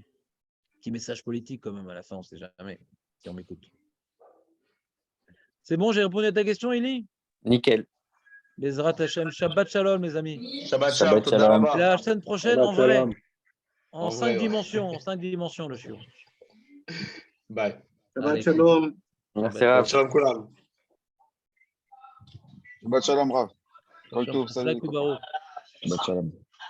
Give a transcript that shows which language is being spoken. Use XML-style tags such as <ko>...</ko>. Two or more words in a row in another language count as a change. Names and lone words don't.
<fr>Petit message politique quand même à la fin, on ne sait jamais si on m'écoute. C'est bon, j'ai répondu à ta question, Élie? Nickel.</fr> <he>בעזרת השם, שבת שלום,</he> <fr>les amis.</fr> <he>Shabbat Shabbat Shalom, Shalom. Toda</he> <fr>Et</fr> <he>Rabba.</he> <fr>la semaine prochaine,</fr> <he>Shabbat</he> <fr>en vrai,</fr> <he>shalom.</he> <fr>en En 5 vrai, ouais. dimensions, en 5 dimensions, le shiur. Bye. Allez.</fr> <he>שבת שלום.</he> <fr>Merci,</fr> <he>Shabbat</he> <fr>Rav.</fr> <he>שלום כולם. שבת שלום, רב. כל Shalom. tov,</he> <fr>salut.</fr> <he>חזק וברוך. שבת שלום.</he>